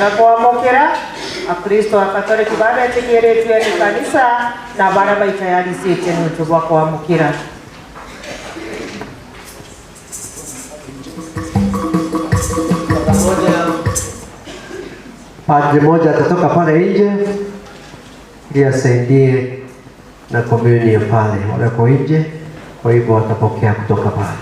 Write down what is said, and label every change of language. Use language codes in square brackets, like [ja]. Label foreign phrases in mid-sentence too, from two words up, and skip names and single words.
[mer] gakwamukira akristo akatoliki babetegeretwe ni kanisa na bara baitayarisite n'utu bwa kwamukira. [sw] Padre moja atatoka pale nje ili asaidie na communion pale wako nje, kwa hivyo watapokea kutoka pale.